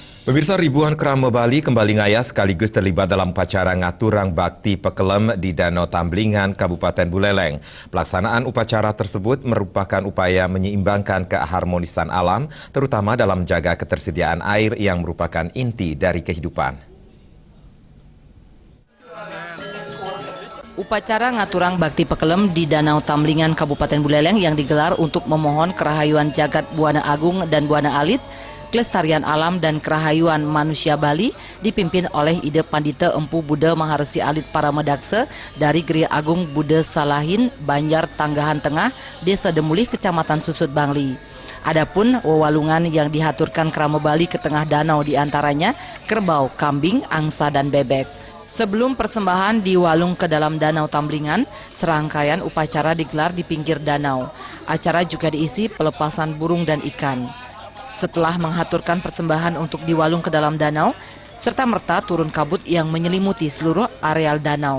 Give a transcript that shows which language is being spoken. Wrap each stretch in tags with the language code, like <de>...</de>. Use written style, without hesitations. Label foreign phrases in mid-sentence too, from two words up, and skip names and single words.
<id>Pemirsa, ribuan kerama Bali kembali ngayas sekaligus terlibat dalam upacara</id> <ban>ngaturang bakti pekelem</ban> <id>di Danau Tamblingan, Kabupaten Buleleng. Pelaksanaan upacara tersebut merupakan upaya menyeimbangkan keharmonisan alam, terutama dalam menjaga ketersediaan air yang merupakan inti dari kehidupan. Upacara</id> <ban>ngaturang bakti pekelem</ban> <id>di Danau Tamblingan, Kabupaten Buleleng yang digelar untuk memohon kerahayuan jagat Buana Agung dan Buana Alit, kelestarian alam dan kerahayuan manusia Bali dipimpin oleh Ide Pandita Empu Buddha Maharesi Alit Paramedaksa dari Geria Agung Buddha Salahin, Banjar Tanggahan Tengah, Desa Demulih, Kecamatan Susut Bangli. Adapun wewalungan yang dihaturkan kerama Bali ke tengah danau diantaranya kerbau, kambing, angsa, dan bebek. Sebelum persembahan diwalung ke dalam Danau Tamblingan, serangkaian upacara digelar di pinggir danau. Acara juga diisi pelepasan burung dan ikan. Setelah menghaturkan persembahan untuk diwalung ke dalam danau, serta-merta turun kabut yang menyelimuti seluruh areal danau.</id>